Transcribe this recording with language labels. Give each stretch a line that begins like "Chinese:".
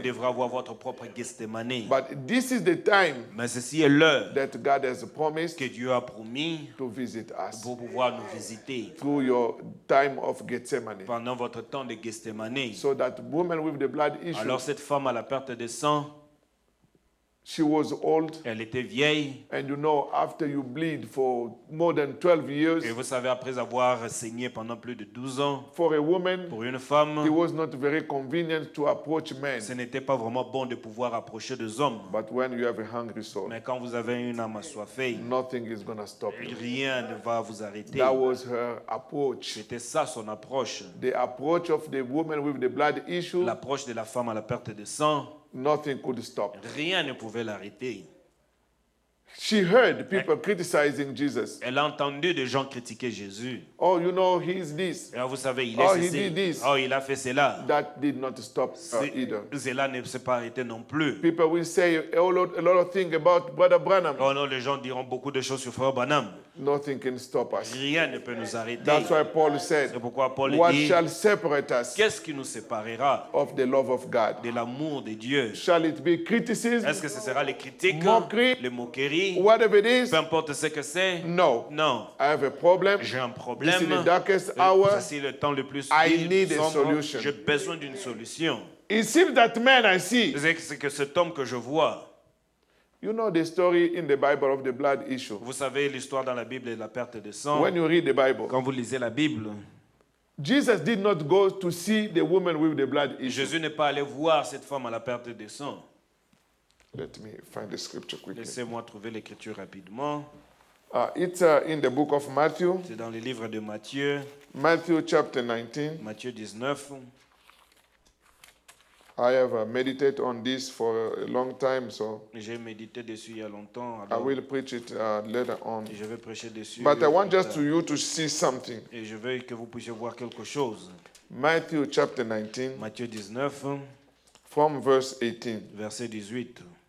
French: devrez avoir votre propre Gethsemane.
English: But this is the time
French: Mais ceci est l'heure
English: that God has promised
French: que Dieu a promis
English: to visit us
French: pour pouvoir nous visiter
English: through your time of Gethsemane.
French: pendant votre temps de Gethsemane.
English: So that woman with the blood issue,
French: Alors cette femme à la perte de sang,
English: she was old.
French: elle était vieille.
English: And you know, after you bleed for more than 12 years,
French: Et vous savez, après avoir saigné pendant plus de 12 ans,
English: for a woman,
French: pour une
English: it
French: femme,
English: was not very convenient to approach men.
French: ce n'était pas vraiment bon de pouvoir approcher des hommes.
English: But when you have a hungry soul,
French: Mais quand vous avez une âme assoiffée,
English: nothing is going to stop you.
French: rien ne va vous arrêter.
English: That was her approach.
French: C'était ça son approche.
English: The approach of the woman with the blood issue,
French: L'approche de la femme à la perte de sang,
English: nothing could stop.
French: rien ne pouvait l'arrêter.
English: She heard people criticizing Jesus.
French: Elle a entendu des gens critiquer Jésus.
English: Oh, you know, he's this.
French: Et vous savez, il
English: Oh,
French: est
English: he
French: ceci.
English: did this.
French: Oh, il a fait cela.
English: That did not stop her either.
French: Cela ne s'est pas arrêté non plus.
English: People will say a lot of things about Brother Branham.
French: Oh non, les gens diront beaucoup de choses sur Frère Branham.
English: Nothing can stop us.
French: Rien ne peut nous arrêter.
English: That's why Paul said,
French: C'est pourquoi Paul
English: what
French: dit,
English: shall separate us
French: qu'est-ce qui nous séparera
English: of the love of God?
French: de l'amour de Dieu?
English: Shall it be criticism?
French: Est-ce que ce sera les critiques, Moquerie? les moqueries,
English: Whatever it is?
French: peu importe ce que c'est?
English: No.
French: Non.
English: I have a problem.
French: J'ai un
English: This
French: problème.
English: is the darkest hour.
French: C'est le temps le plus
English: I need a
French: sombre.
English: solution.
French: J'ai besoin d'une solution.
English: It seems that man I see.
French: C'est que cet homme que je vois,
English: You know the story in the Bible of the blood issue.
French: vous savez l'histoire dans la Bible de la perte de sang.
English: When you read the Bible,
French: Quand vous lisez la Bible,
English: Jesus did not go to see the woman with the blood issue.
French: Jésus n'est pas allé voir cette femme à la perte de sang.
English: Let me find the scripture quickly.
French: Laissez-moi trouver l'écriture rapidement.
English: It's in the book of Matthew,
French: C'est dans le livre de Matthieu,
English: Matthew chapter 19.
French: Matthieu 19.
English: I have meditated on this for a long time, so
French: J'ai médité dessus il y a longtemps.
English: I
French: Alors,
English: will preach it later on.
French: je vais prêcher dessus.
English: But I want
French: plus
English: just
French: tard.
English: you to see something.
French: Et je veux que vous puissiez voir quelque chose.
English: Matthew chapter 19,
French: Matthieu 19,
English: from verse 18.
French: verset 18.